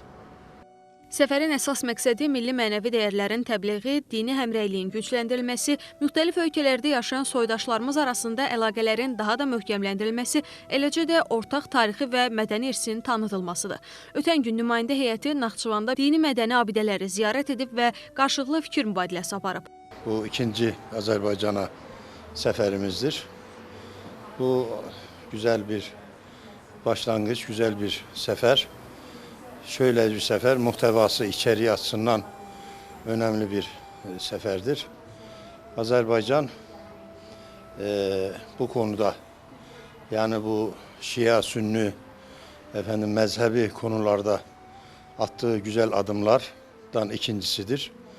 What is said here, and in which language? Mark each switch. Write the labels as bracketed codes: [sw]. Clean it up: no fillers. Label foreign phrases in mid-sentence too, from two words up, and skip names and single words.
[az] Səfərin əsas məqsədi milli mənəvi dəyərlərin təbliği, dini həmrəyliyin gücləndirilməsi, müxtəlif ölkələrdə yaşayan soydaşlarımız arasında əlaqələrin daha da möhkəmləndirilməsi, eləcə də ortaq tarixi və mədəni irsin tanıdılmasıdır. Ötən gün nümayəndə heyəti Naxçıvanda dini mədəni abidələri ziyarət edib və qarşılıqlı fikir mübadiləsi aparıb. Bu ikinci Azərbaycana səfərimizdir. [tr] Bu güzel bir başlangıç, güzel bir səfər. Şöyle bir sefer, muhtevası içeriği açısından önemli bir seferdir. Azerbaycan bu konuda, yani bu Şia, Sünni, mezhebi konularda attığı güzel adımlardan ikincisidir.